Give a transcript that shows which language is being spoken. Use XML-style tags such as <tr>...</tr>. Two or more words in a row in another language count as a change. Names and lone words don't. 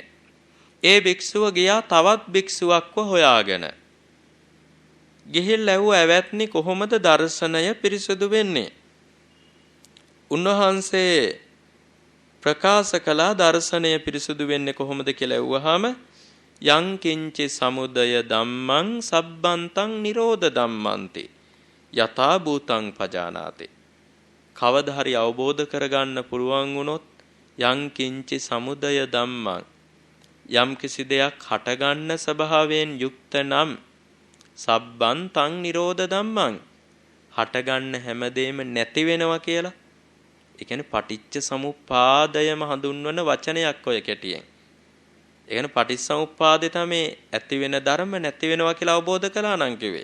<si>ඒ භික්ෂුව ගියා තවත් භික්ෂුවක්ව හොයාගෙන. ගිහිල්ලා ඇහුවා "ඇවැත්නි කොහොමද දර්ශනය පිරිසුදු වෙන්නේ?" උන්වහන්සේ ප්‍රකාශ කළා දර්ශනය පිරිසුදු වෙන්නේ කොහොමද කියලා ඇහුවාම</si> <pi>යං කිංචි සමුදය ධම්මං සබ්බන්තං නිරෝධ ධම්මන්ති යථා භූතං පජානාති.</pi> <si>කවදා හරි අවබෝධ කරගන්න පුළුවන් වුණොත්</si> <pi>යං කිංචි සමුදය ධම්මං</pi> <si>යම් කිසි දෙයක් හටගන්න ස්වභාවයෙන් යුක්ත නම්</si> <pi>සබ්බන්තං නිරෝධ ධම්මං</pi> <si>හටගන්න හැමදේම නැති වෙනවා කියලා. ඒ කියන්නේ පටිච්ච සමුප්පාදයම හඳුන්වන වචනයක් ඔය කෙටියෙන්. ඒ කියන්නේ පටිච්චසමුප්පාදේ තමයි ඇති වෙන ධර්ම නැති වෙනවා කියලා අවබෝධ කළා නම් කිව්වේ.</si>